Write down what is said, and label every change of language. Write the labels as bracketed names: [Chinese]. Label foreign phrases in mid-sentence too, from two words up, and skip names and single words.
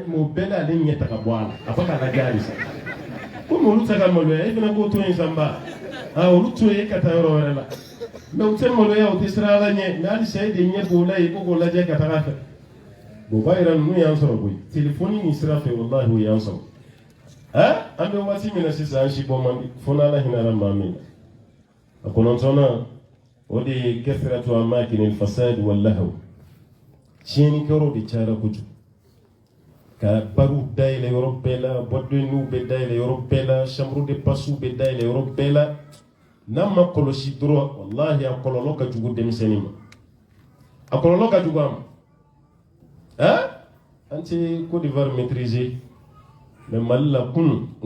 [Bambara] mais o bɛɛ la ale ɲɛ ta ka bɔ a la a b'a k'a lajɛ halisa komi olu tɛ ka maloya e fana k'o to yen sanba olu to yen e ka taa yɔrɔ wɛrɛ la mais u tɛ maloya u tɛ siran ala ɲɛ mais halisa e de ɲɛ b'o la yen ko k'o lajɛ ka taga fɛ bon b'a yira ninnu y'an sɔrɔ koyi telefɔni nin sira fɛ walahi o y'an sɔrɔ an bɛ waati min na sisan an si bɔ man di fo n'ala hinɛra maa min na a kɔnɔntɔnna o de ye [Arabic] كثرة أماكن الفساد واللهو [Bambara] tiɲɛnikɛyɔrɔ de cayara kojugu ka baruw dayɛlɛ yɔrɔ bɛɛ la bɔdenniw bɛ dayɛlɛ yɔrɔ bɛɛ la [French] chambre de passe [Bambara] bɛ dayɛlɛ yɔrɔ bɛɛ la n'a ma kɔlɔsi dɔrɔn wallahi a kɔlɔlɔ ka jugu denmisɛnnin ma a kɔlɔlɔ ka jugu a ma an tɛ Côte d'Ivoire maîtriser mais Mali la kunun n'an